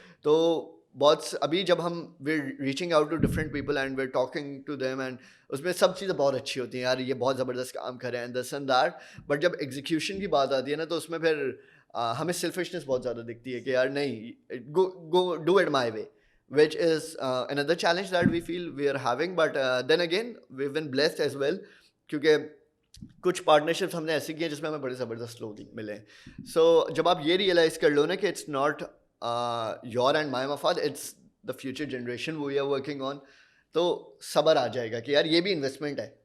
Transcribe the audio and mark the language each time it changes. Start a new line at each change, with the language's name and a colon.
Urdu: تو بہت ابھی جب ہم
English: we reaching out to different people and we talking to them,
Urdu: and اس میں سب چیزیں بہت اچھی ہوتی ہیں, یار یہ بہت زبردست کام کریں
English: and this and that,
Urdu: but جب ایگزیکیوشن کی بات آتی ہے نا تو اس میں پھر ہمیں سیلفشنس بہت زیادہ دکھتی ہے کہ یار نہیں,
English: Go do it my way. which is another challenge that we feel we are having. But then again, we've been blessed as well,
Urdu: کیونکہ کچھ پارٹنرشپس ہم نے ایسی کی ہیں جس میں ہمیں بڑے زبردست لوگ ملے ہیں. سو جب آپ یہ ریئلائز کر لو نا کہ
English: it's not your and my مفاد, it's the future generation we are working on,
Urdu: تو صبر آ جائے گا کہ یار یہ بھی انویسٹمنٹ ہے.